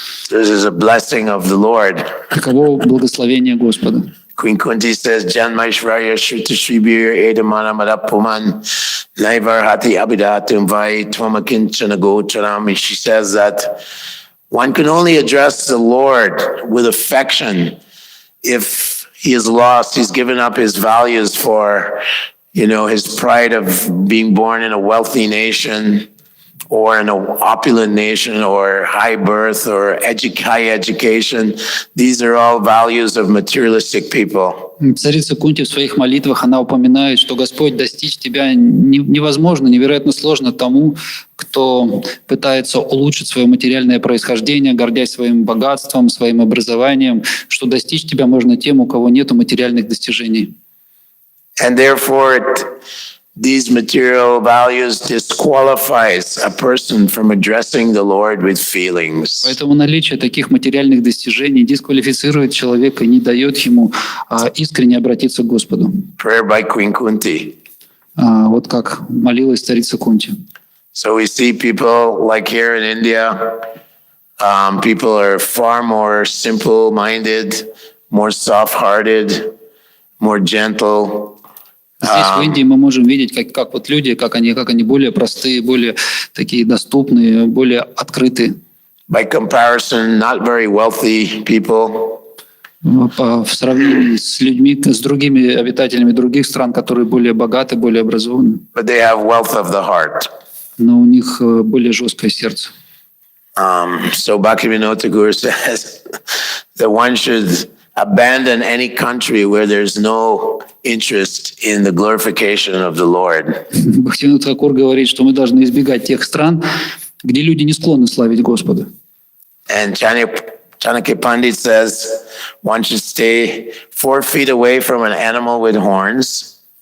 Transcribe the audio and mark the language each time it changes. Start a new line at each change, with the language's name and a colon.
English: This is a blessing of the Lord.
Russian: Таково благословение Господа.
Sanskrit: Queen Kunti says, Janmaishvarya Shruta Shribir Edamana Madapuman Naivar Hati Abidatum Vai Twamakinchana Gocharam.
English: She says that one can only address the Lord with affection if he is lost, he's given up his values for, his pride of being born in a wealthy nation or in an opulent nation or high birth or high education. These are all values of materialistic people.
Russian: Царица Кунти в своих молитвах, она упоминает, что Господь достичь тебя невозможно, невероятно сложно тому, кто пытается улучшить свое материальное происхождение, гордясь своим богатством, своим образованием, что достичь тебя можно тем, у кого нет материальных достижений.
English: And therefore, these material values disqualifies a person from addressing the Lord with feelings.
Russian: Поэтому наличие таких материальных достижений дисквалифицирует человека и не дает ему искренне обратиться к Господу.
English: Prayer by Queen Kunti.
Russian: Вот как молилась царица Кунти.
English: So we see people like here in India, people are far more simple-minded, more soft-hearted, more gentle.
Russian: Здесь, в Индии, мы можем видеть, как вот люди, как они более простые, более такие доступные, более открытые.
English: By comparison, not very wealthy people.
Russian: В сравнении с людьми, с другими обитателями других стран, которые более богаты, более образованы.
English: But they have wealth of the heart.
Russian: Но у них более жесткое сердце.
English: So Bhaktivinoda Thakur says that one should abandon any country where there's no interest in the glorification of the Lord.
Russian: Бхактивинода Тхакур говорит, что мы должны избегать тех стран, где люди не склонны славить Господа.
English: And Chanakya Pandit says one should stay 4 feet away from an animal with horns.